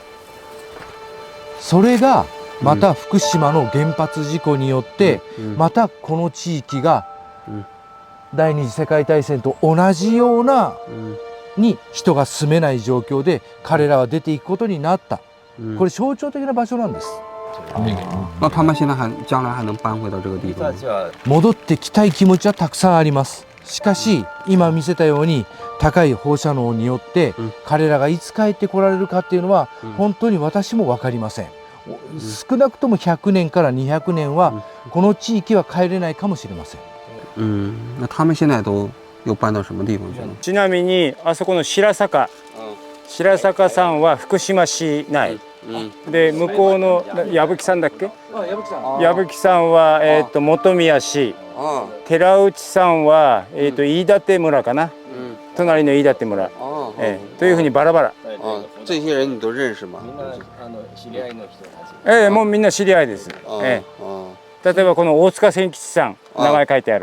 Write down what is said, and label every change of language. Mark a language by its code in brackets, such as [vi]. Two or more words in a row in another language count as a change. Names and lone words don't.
[ja] それがまた福島の原発事故によってまたこの地域が第二次世界大戦と同じようなに人が住めない状況で彼らは出ていくことになった。これ象徴的な場所なんです。 [zh] 那他们现在将来还能搬回到这个地方？ [ja] 戻ってきたい気持ちはたくさんあります。しかし今見せたように高い放射能によって彼らがいつ帰ってこられるかっていうのは本当に私も分かりません。少なくとも100年から200年はこの地域は帰れないかもしれません。 [zh] 那他们现在都又搬到什么地方去了？ [ja] ちなみにあそこの白坂さんは福島市内で向こうの矢吹さんだっけ？矢吹さんは本宮市、寺内さんは飯舘村かな。隣の飯舘村。というふうにバラバラ。 [zh] 这些人你都认识吗？ [ja] 知り合いの人たち。もうみんな知り合いです。例えばこの大塚千吉さん、名前書いてある。